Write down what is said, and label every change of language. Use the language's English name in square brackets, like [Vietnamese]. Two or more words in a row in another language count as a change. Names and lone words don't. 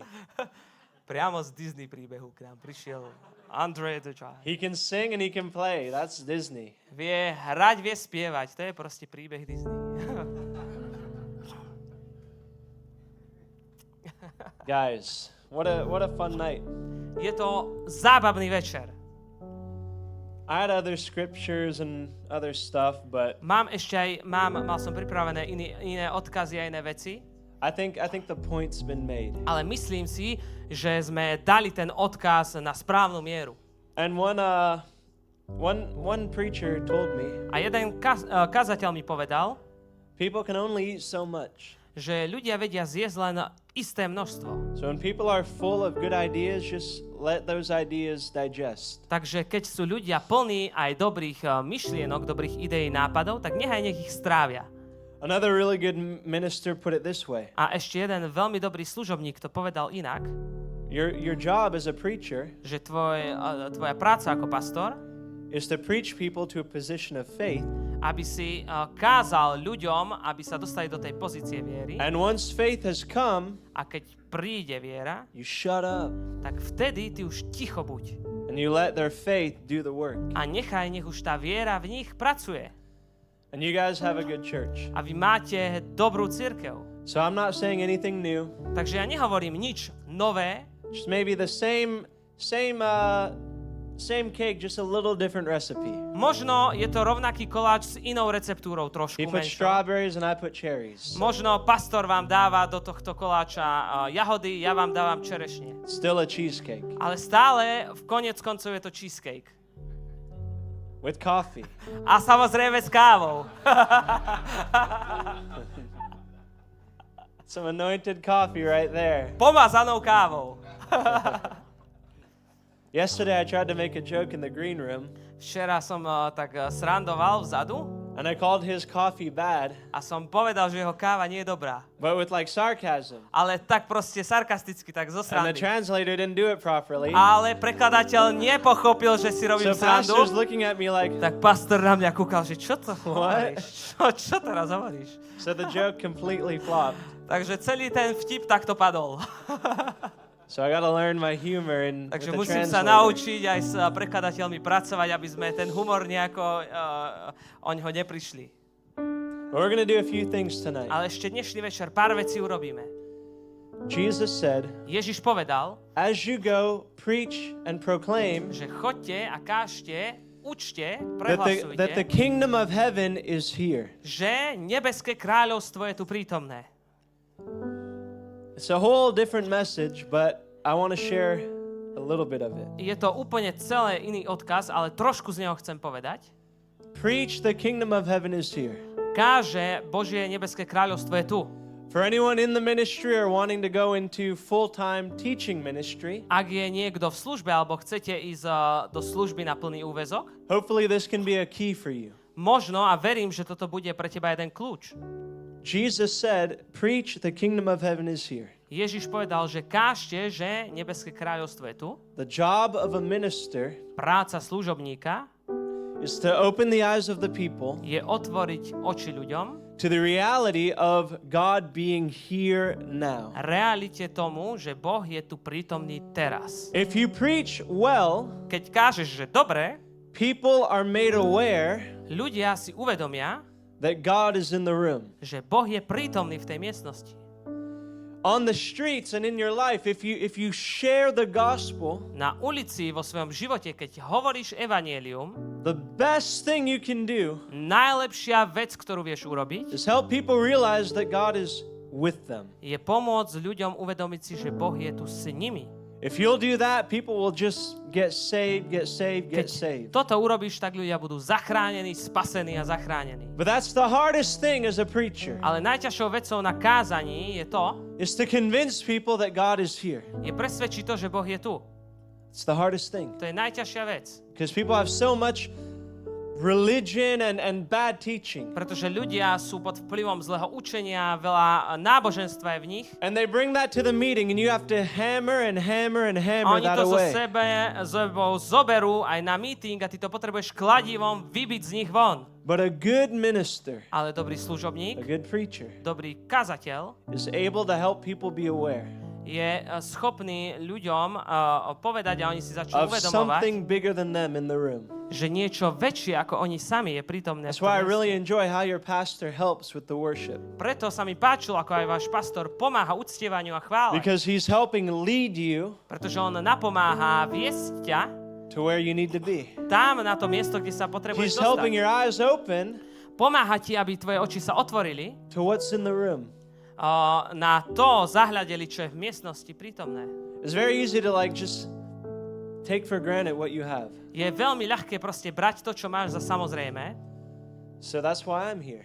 [Slovak] Priamo z Disney príbehu k nám prišiel Andre the Giant. [English] He can sing and he can play. That's Disney. [Slovak] Vie hrať, vie spievať. To je proste príbeh Disney. [English] Guys, what a fun night. [Slovak] Je to zábavný večer. [English] I had other scriptures and other stuff, but [Slovak] Mal som pripravené iné odkazy a iné veci, [English] I think the point's been made. [Slovak] ale myslím si, že sme dali ten odkaz na správnu mieru. [English] And one preacher told me, [Slovak] A jeden kazateľ mi povedal, [English] people can only eat so much. [Slovak] že ľudia vedia zjesť len isté množstvo. [English] So when people are full of good ideas, just let those ideas digest. [Slovak] Takže keď sú ľudia plní aj dobrých myšlienok, dobrých ideí, nápadov, tak nech ich strávia. [English] Another really good minister put it this way. [Slovak] A ešte jeden veľmi dobrý služobník to povedal inak, [English] Your job as a preacher [Slovak] že tvoja práca ako pastor, [English] is to preach people to a position of faith. [Slovak] aby si kázal ľuďom, aby sa dostali do tej pozície viery. [English] And once faith has come, [Slovak] A keď príde viera, [English] you shut up [Slovak] tak vtedy ty už ticho buď. [English] and you let their faith do the work. [Slovak] A nech už tá viera v nich pracuje. [English] And you guys have a good church. [Slovak] A vy máte dobrú cirkev. [English] So I'm not saying anything new. [Slovak] Takže ja nehovorím nič nové, [English] Just maybe the same cake, just a little different recipe. [Slovak] možno je to rovnaký koláč s inou receptúrou trošku [English] He put [Slovak] menšou. [English] strawberries and I put cherries. [Slovak] Možno pastor vám dáva do tohto koláča jahody, ja vám dávam čerešne. [English] Still a cheesecake [Slovak] Ale stále v koniec koncov je to cheesecake. [English] with coffee. [Slovak] A samozrejme s kávou. [English] Some anointed coffee right there. [Slovak] Pomazanou kávou. [English] Yesterday I tried to make a joke in the green room [Slovak] Včera som tak srandoval vzadu [English] and I called his coffee bad, [Slovak] a som povedal, že jeho káva nie je dobrá. [English] but with like sarcasm. [Slovak] Ale tak proste sarkasticky, tak zo [English] And the [Slovak] srandy. [English] translator didn't do it properly. [Slovak] Ale prekladateľ nepochopil, že si robím [English] So pastor's [Slovak] srandu. [English] looking at me like, [Slovak] Tak pastor na mňa kúkal, že čo to hovoríš? Čo teraz hovoríš? [English] so the joke completely flopped. [Slovak] Takže celý ten vtip takto padol. [English] So I gotta learn my humor and with [Slovak] Takže [English] the [Slovak] musím sa [English] translator. [Slovak] naučiť aj s prekladateľmi pracovať, aby sme ten humor nejako oňho neprišli. [English] We're gonna do a few things tonight. [Slovak] Ale ešte dnešný večer pár vecí urobíme. [English] Jesus said, [Slovak] Ježiš povedal, [English] as you go, preach and proclaim [Slovak] že choďte a kážte, učte, [English] that the [Slovak] prehlasujte, [English] kingdom of heaven is here. [Slovak] že nebeské kráľovstvo je tu prítomné. [English] It's a whole different message, but I want to share a little bit of it. [Slovak] Je to úplne celé iný odkaz, ale trošku z neho chcem povedať. [English] Preach the kingdom of heaven is here. [Slovak] Káže Božie nebeské kráľovstvo je tu. [English] For anyone in the ministry or wanting to go into full-time teaching ministry, [Slovak] Ak je niekto v službe alebo chcete ísť do služby na plný úväzok, [English] hopefully this can be a key for you. [Slovak] možno a verím, že toto bude pre teba jeden kľúč. [English] Jesus said, preach the kingdom of heaven is here. [Slovak] Ježiš povedal, že kážte, že nebeské kráľovstvo je tu. [English] The job of a minister [Slovak] Práca služobníka [English] is to open the eyes of the people [Slovak] je otvoriť oči ľuďom [English] to the reality of God being here now. [Slovak] realite tomu, že Boh je tu prítomný teraz. [English] If you preach well, [Slovak] Keď kážeš, že dobre, [English] people are made aware [Slovak] ľudia si uvedomia, [English] that God is in the room. [Slovak] že Boh je prítomný v tej miestnosti. [English] On the streets and in your life, if you share the gospel, [Slovak] Na ulici, vo svojom živote, keď hovoríš evanjelium, [English] the best thing you can do [Slovak] najlepšia vec, ktorú vieš urobiť, [English] is help people realize that God is with them. [Slovak] je pomôcť ľuďom uvedomiť si, že Boh je tu s nimi. [English] If you'll do that, people will just get saved, get saved, get saved. [Slovak] Toto urobíš, tak ľudia budú zachránení, spasení a zachránení. [English] But that's the hardest thing as a preacher, [Slovak] Ale najťažšou vecou na kázaní je to, [English] is to convince people that God is here. [Slovak] je presvedčiť to, že Boh je tu. [English] It's the hardest thing. [Slovak] To je najťažšia vec. [English] Because people have so much religion and bad teaching. [Slovak] Pretože ľudia sú pod vplyvom zlého učenia, veľa náboženstva je v nich. [English] And they bring that to the meeting and you have to hammer and hammer and [Slovak] A [English] hammer [Slovak] oni [English] that [Slovak] to [English] away. [Slovak] sebou zoberú aj na meeting a ty to potrebuješ kladivom vybiť z nich von. [English] But a good minister, [Slovak] Ale dobrý [English] a [Slovak] služobník, [English] good preacher, [Slovak] dobrý kazateľ [English] is able to help people be aware [Slovak] je schopný ľuďom povedať a oni si začnú [English] of [Slovak] uvedomovať, [English] something bigger than them in the room. [Slovak] že niečo väčšie ako oni sami je prítomné. [English] That's why I really enjoy how your pastor helps with the worship. [Slovak] Preto sa mi páčilo, ako aj váš pastor pomáha uctievaniu a chvále. [English] Because he's helping lead you [Slovak] Pretože on napomáha viesť ťa [English] to where you need to be. [Slovak] tam na to miesto, kde sa potrebuješ [English] He's helping [Slovak] dostať. [English] your eyes open [Slovak] Pomáha ti, aby tvoje oči sa otvorili, [English] to what's in the room. [Slovak] na to zahľadeli, čo je v miestnosti prítomné. [English] It's very easy to just take for granted what you have. [Slovak] Je veľmi ľahké proste brať to, čo máš za samozrejme, [English] So that's why I'm here,